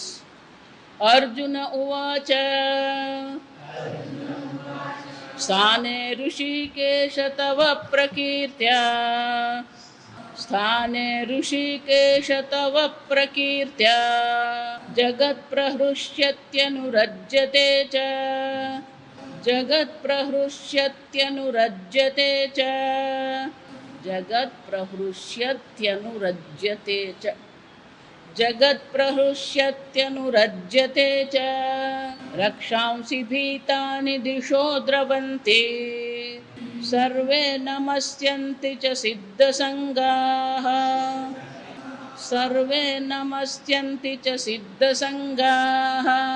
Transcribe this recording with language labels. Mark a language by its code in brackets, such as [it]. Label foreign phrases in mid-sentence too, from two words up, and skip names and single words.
[sa] अर्जुन उवाच स्थाने ऋषिकेश तव प्रकीर्त्या स्थाने ऋषिकेश तव प्रकीर्त्या जगत्प्रहृष्यत्यनुरज्यते च जगत्प्रहृष्यत्यनुरज्यते च जगत्प्रहृष्यत्यनुरज्यते च જગત પ્રહૃષ્યત્યનુરજ્યતે ચ રક્ષાંસી ભીતાનિ દિશો દ્રવન્તિ સર્વે નમસ્યન્તિ ચ સિદ્ધસંગાઃ સર્વે નમસ્યન્તિ ચ સિદ્ધસંગાઃ.